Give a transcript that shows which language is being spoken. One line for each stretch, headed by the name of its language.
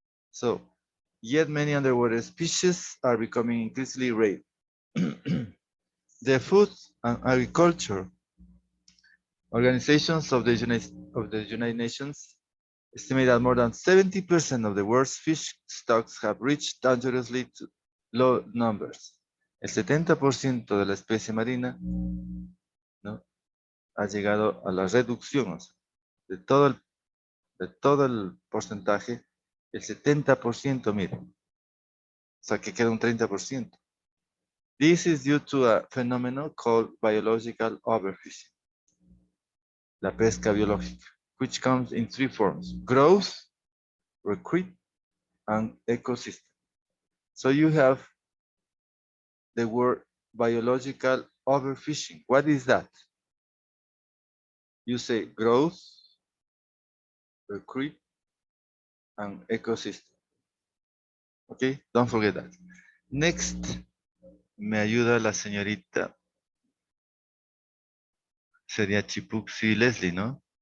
English: So, yet many underwater species are becoming increasingly rare. The Food and Agriculture Organizations of the United Nations estimate that more than 70% of the world's fish stocks have reached dangerously low numbers.
Spanish: El 70% de la especie marina, ¿no?, ha llegado a la reducción, o sea, de todo el porcentaje, el 70%, miren. O sea, que queda un 30%.
English: This is due to a phenomenon called biological overfishing.
Spanish: La pesca biológica,
English: which comes in 3 forms: growth, recruit, and ecosystem. So you have the word biological overfishing. What is that? You say growth, recruit, and ecosystem. Okay, don't forget that.
Spanish: Next, me ayuda la señorita. Sería Chipuxi Leslie, ¿no?